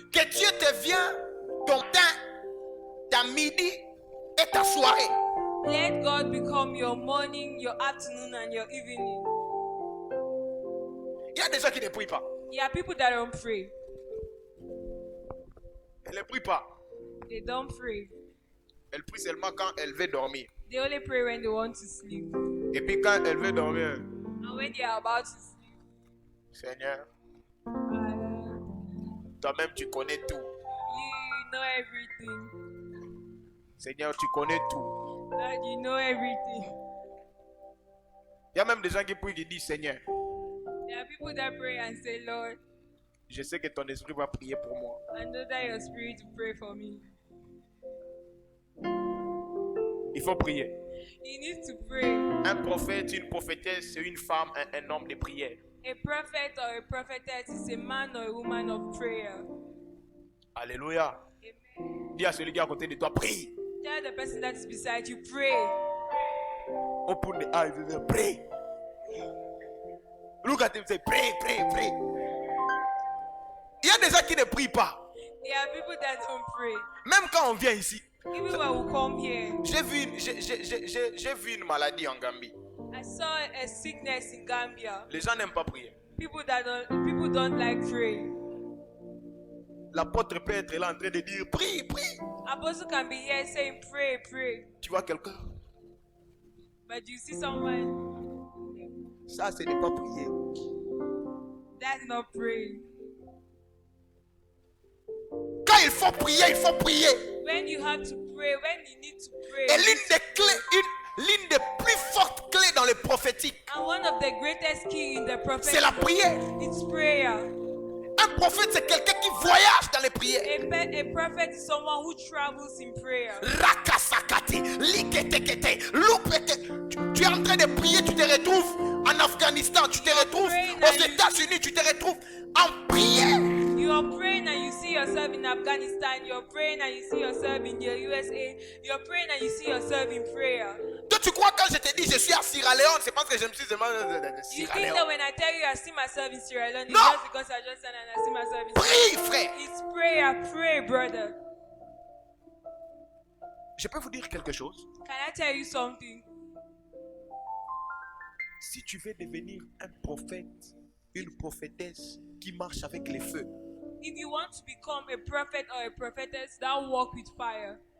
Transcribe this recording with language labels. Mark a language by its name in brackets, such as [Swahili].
[French] Que Dieu devienne ton matin, ta midi et ta soirée. [English] Let God become your morning, your afternoon, and your evening. [French] Il y a des gens qui ne prient pas. [English] There are people that don't pray. [French] Elle ne prie pas. [English] They don't pray. [French] Elle prie seulement quand elle veut dormir. [English] They only pray when they want to sleep. [French] Et puis quand elle veut dormir, [English] And when they are about to sleep, [French] Seigneur, uh, toi-même tu connais tout. [English] you know everything. [French] Seigneur, tu connais tout. [English] Lord, you know everything. [French] Il y a même des gens qui prient qui disent, Seigneur, [English] There are people that pray and say, Lord, [French] je sais que ton esprit va prier pour moi. [English] I know that your spirit will pray for me. [French] Il faut prier. [English] You need to pray. [French] Un prophète, une prophétesse, c'est une femme, un homme de prière. [English] A prophet or a prophetess is a man or a woman of prayer. [French] Alléluia. [English] Amen. [French] Dis à celui qui est à côté de toi, prie. [English] Tell the person that is beside you, pray. Open the eyes and say, pray. Look at him and say, pray, pray, pray. [French] Il y a des gens qui ne prient pas. [English] There are people that don't pray. [French] Même quand on vient ici. [English] Even when we come here, [French] J'ai vu une maladie en Gambie. [English] I saw a sickness in Gambia. [French] Les gens n'aiment pas prier. [English] People don't like praying. [French] L'apôtre peut être là en train de dire, prie, prie. [English] Apostle can be here saying, pray, pray. [French] Tu vois quelqu'un? [English] But you see someone, [French] Ça, ce n'est pas prier. [English] that's not praying. [French] il faut prier, il faut prier. [English] When you have to pray, when you need to pray. [French] Et l'une des clés, l'une des plus fortes clés dans le prophétique, [English] And one of the greatest key in the prophetic, [French] c'est la prière. [English] it's prayer. [French] Un prophète, c'est quelqu'un qui voyage dans les prières. [English] A prophet is someone who travels in prayer. Rakasakati, liketekete, lupete. [French] Tu es en train de prier, tu te retrouves en Afghanistan, tu te retrouves aux États-Unis, tu te retrouves en prière. [English] You are praying and you see yourself in Afghanistan. You're praying and you see yourself in the USA. You're praying and you see yourself in prayer. [French] Toi, tu crois quand je te dis je suis à Sierra Leone, c'est parce que je me suis demandé de [English] You Sierra think that Leone. when I tell you I see myself in Sierra Leone, it's No. just because I just said and I see myself in [French] Prie, frère. [English] It's prayer. Pray, brother. [French] Je peux vous dire quelque chose. [English] Can I tell you something? [French] Si tu veux devenir un prophète, une prophétesse qui marche avec les feux, [English] If you want to become a prophet or a prophetess that walk with fire,